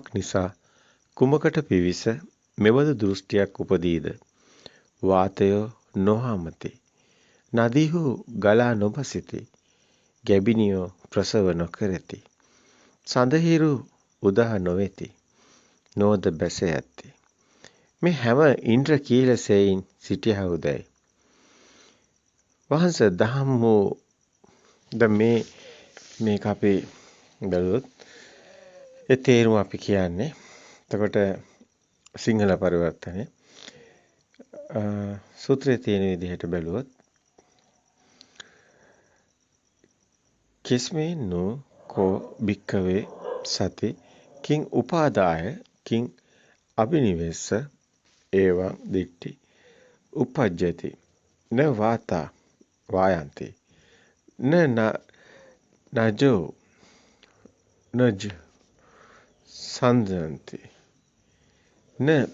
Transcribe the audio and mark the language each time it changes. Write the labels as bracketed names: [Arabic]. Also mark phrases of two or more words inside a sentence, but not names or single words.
[Sinhala] නිසා කුමකට පිවිස මෙබඳු දෘෂ්ටියක් උපදීද වාතය නොහමති නදීහු ගලා නොබසිති ගැබිනියෝ ප්‍රසව නොකරති සඳහිරු උදා නොවේති නෝද බැස ඇති මේ හැම ඉන්ද්‍ර කීලසෙයින් සිටියහුදයි වහන්ස දහම් වූ මේක අපි බැලුවොත් ඒ තේරුම අපි කියන්නේ එතකොට සිංහල පරිවර්තනය සූත්‍රයේ තියෙන විදිහට බැලුවොත් [Pali] කිස්මේනු කෝ භික්කවේ සති කිං උපාදාය කිං අබිනිවෙස්ස ඒවං දිට්ඨි උපජ්ජති න වාතා වායන්ති නජෝ නජ සන්දන්ති න